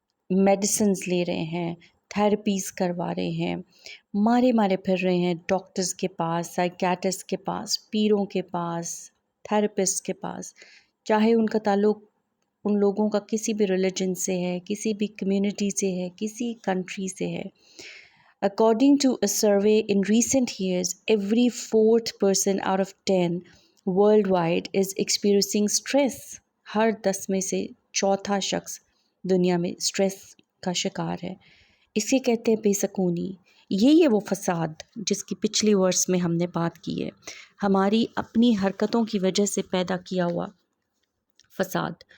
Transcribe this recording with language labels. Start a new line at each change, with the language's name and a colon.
Urdu: Medicines لے رہے ہیں، تھیراپیز کروا رہے ہیں، مارے پھر رہے ہیں ڈاکٹرز کے پاس، سائیکیٹرسٹ کے پاس، پیروں کے پاس، تھیراپسٹ کے پاس، چاہے ان کا تعلق ان لوگوں کا کسی بھی ریلیجن سے ہے، کسی بھی کمیونٹی سے ہے، کسی کنٹری سے ہے.
English: According to a survey in recent years, every fourth person out of 10 worldwide is experiencing stress.
Urdu: ہر 10 میں سے چوتھا شخص دنیا میں اسٹریس کا شکار ہے. اسے کہتے ہیں بے سکونی. یہی ہے وہ فساد جس کی پچھلی ورس میں ہم نے بات کی ہے، ہماری اپنی حرکتوں کی وجہ سے پیدا کیا ہوا فساد.